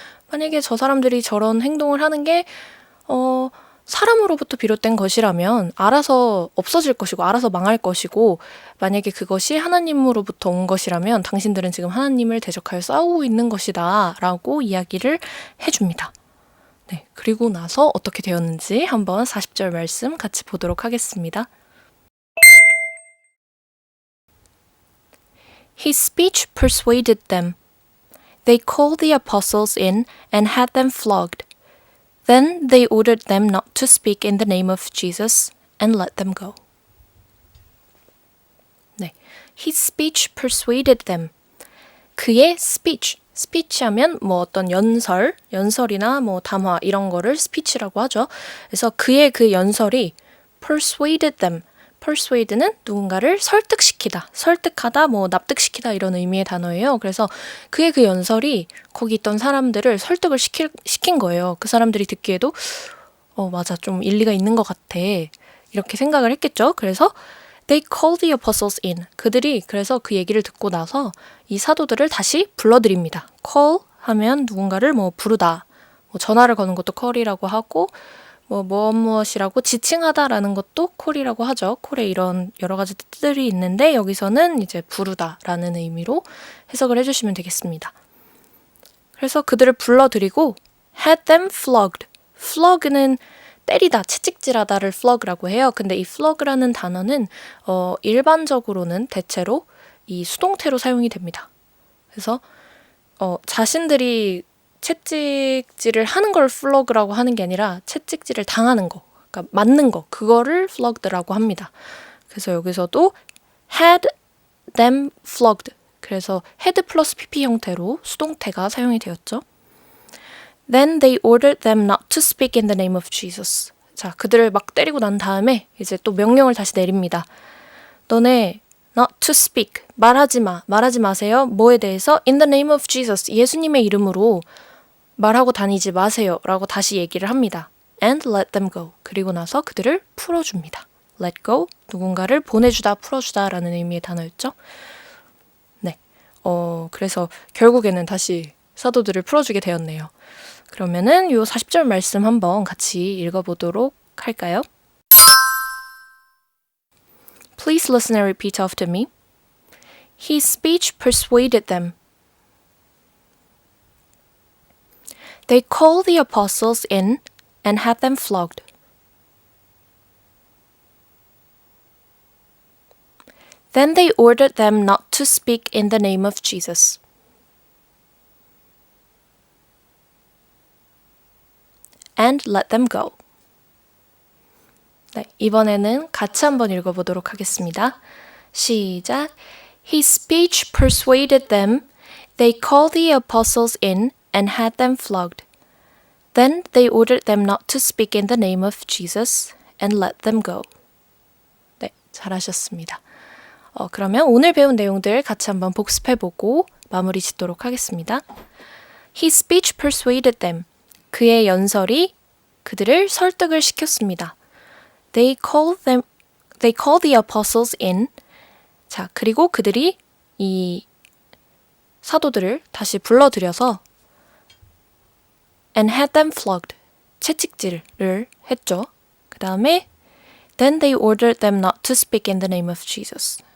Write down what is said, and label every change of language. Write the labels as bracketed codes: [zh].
[ko] 만약에 저 사람들이 저런 행동을 하는 게 사람으로부터 비롯된 것이라면 알아서 없어질 것이고 알아서 망할 것이고 만약에 그것이 하나님으로부터 온 것이라면 당신들은 지금 하나님을 대적하여 싸우고 있는 것이다 라고 이야기를 해줍니다. 네, 그리고 나서 어떻게 되었는지 한번 40절 말씀 같이 보도록 하겠습니다. [en] His speech persuaded them. They called the apostles in and had them flogged. Then they ordered them not to speak in the name of Jesus and let them go. [ko] 네, [en] His speech persuaded them. [ko] 그의 speech, speech 하면 뭐 어떤 연설이나 뭐 담화 이런 거를 speech라고 하죠. 그래서 그의 그 연설이 [en] persuaded them. [ko] persuade는 누군가를 설득시키다, 설득하다, 뭐 납득시키다 이런 의미의 단어예요. 그래서 그의 그 연설이 거기 있던 사람들을 설득을 시킨 거예요. 그 사람들이 듣기에도 맞아, 좀 일리가 있는 것 같아. 이렇게 생각을 했겠죠. 그래서 [en] They called the apostles in. [ko] 그들이 그래서 그 얘기를 듣고 나서 이 사도들을 다시 불러들입니다. call 하면 누군가를 뭐 부르다, 뭐 전화를 거는 것도 call이라고 하고 무엇이라고 지칭하다라는 것도 call이라고 하죠. call에 이런 여러 가지 뜻들이 있는데 여기서는 이제 부르다라는 의미로 해석을 해주시면 되겠습니다. 그래서 그들을 불러들이고 [en] had them flogged. [ko] flogg는 때리다, 채찍질하다를 flog라고 해요. 근데 이 flog라는 단어는 일반적으로는 대체로 이 수동태로 사용이 됩니다. 그래서 자신들이 채찍질을 하는 걸 flog라고 하는 게 아니라 채찍질을 당하는 거, 그러니까 맞는 거, 그거를 flogged라고 합니다. 그래서 여기서도 [en] had them flogged. [ko] 그래서 had 플러스 pp 형태로 수동태가 사용이 되었죠. [en] Then they ordered them not to speak in the name of Jesus. [ko] 자, 그들을 막 때리고 난 다음에 이제 또 명령을 다시 내립니다. 너네 not to speak, 말하지 마세요. 뭐에 대해서? [en] In the name of Jesus, [ko] 예수님의 이름으로 말하고 다니지 마세요. 라고 다시 얘기를 합니다. [en] And let them go. [ko] 그리고 나서 그들을 풀어줍니다. [en] Let go, [ko] 누군가를 보내주다, 풀어주다 라는 의미의 단어였죠. 네, 그래서 결국에는 다시 사도들을 풀어주게 되었네요. 그러면은 요 40절 말씀 한번 같이 읽어보도록 할까요? [en] Please listen and repeat after me. His speech persuaded them. They called the apostles in and had them flogged. Then they ordered them not to speak in the name of Jesus. And let them go. [ko] 네, 이번에는 같이 한번 읽어보도록 하겠습니다. 시작. [en] His speech persuaded them. They called the apostles in and had them flogged. Then they ordered them not to speak in the name of Jesus and let them go. [ko] 네, 잘하셨습니다. 그러면 오늘 배운 내용들 같이 한번 복습해보고 마무리 짓도록 하겠습니다. [en] His speech persuaded them. [ko] 그의 연설이 그들을 설득을 시켰습니다. [en] They called the apostles in. [ko] 자, 그리고 그들이 이 사도들을 다시 불러들여서 [en] and had them flogged. [ko] 채찍질을 했죠. 그 다음에 [en] then they ordered them not to speak in the name of Jesus.